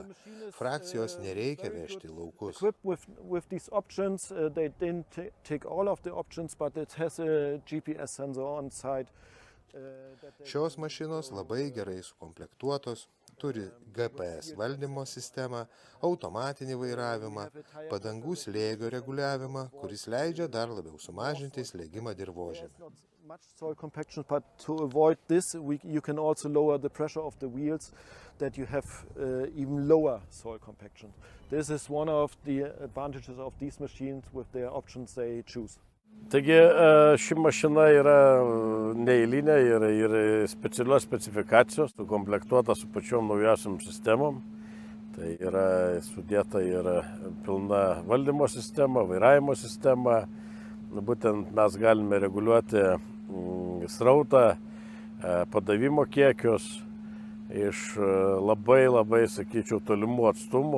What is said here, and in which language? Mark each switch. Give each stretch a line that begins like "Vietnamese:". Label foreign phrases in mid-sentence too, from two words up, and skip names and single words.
Lithuanian: Frakcijos nereikia vežti laukus. Šios mašinos labai gerai sukomplektuotos, turi GPS valdymo sistemą, automatinį vairavimą, padangų slėgio reguliavimą, kuris leidžia dar labiau sumažinti slėgimą dirvožemį.
English: Much soil compaction, but to avoid this, you can also lower the pressure of the wheels, that you have even lower soil compaction. This is one of the advantages of these machines with the options they choose.
Lithuanian: Taigi ši mašina yra neeilinė ir specialios specifikacijos, komplektuota su pačiom naujausiam sistemom. Tai yra sudėta ir pilna valdymo sistema, vairavimo sistema. Būtent mes galime reguliuoti srautą, padavimo kiekius iš labai, sakyčiau, tolimų atstumų.